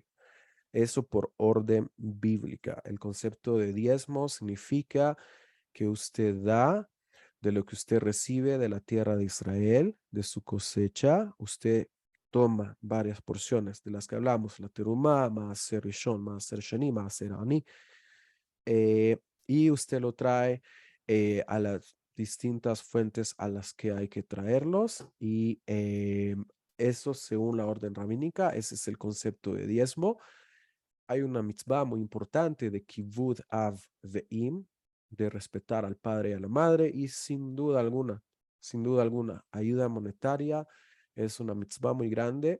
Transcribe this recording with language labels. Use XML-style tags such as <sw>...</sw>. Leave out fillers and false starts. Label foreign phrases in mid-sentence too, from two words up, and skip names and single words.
<es>Eso por orden bíblica. El concepto de diezmo significa que usted da de lo que usted recibe de la tierra de Israel, de su cosecha. Usted toma varias porciones de las que hablamos, la terumá,</es> <he>מעשר ראשון, מעשר שני, מעשר עני,</he> <es>y usted lo trae a las distintas fuentes a las que hay que traerlos, y eso según la orden rabínica. Ese es el concepto de diezmo. Hay una mitzvah muy importante de</es> <he>כיבוד אב ואם,</he> <es>de respetar al padre y a la madre, y sin duda alguna, ayuda monetaria es una mitzvah muy grande.</es>